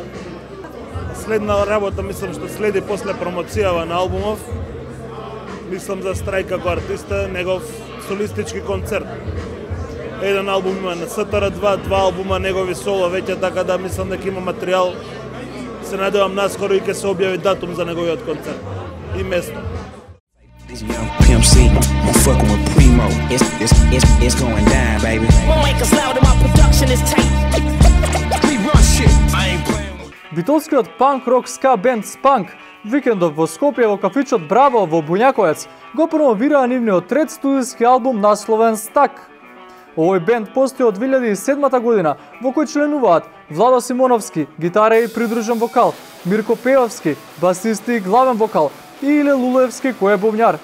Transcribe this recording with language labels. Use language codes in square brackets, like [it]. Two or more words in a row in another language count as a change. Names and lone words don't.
[mk] Следна работа, мислам, што следи после промоцијава на албумов, мислам за Страйк како артиста, негов солистички концерт. Еден албум има на СТР2, два албума негови соло веќе, така да мислам дека има материјал. Се надевам наскоро и ќе се објави датум за неговиот концерт и место. [en] This young Pimp C, I'm fucking with Primo. It's going down, baby. My mic is loud and my production is tight. We run shit. I ain't playing with. [mk] Битолскиот панк-рок ска бенд Спанк викендов во Скопје во кафичот Браво во Буњаковец го промовираа нивниот трет студиски албум насловен Стак. Овој бенд постои од 2007 година, во кој членуваат Владо Симоновски, гитара и придружен вокал, Мирко Пеовски, басист и главен вокал, и Иле Лулевски кој е бубњар.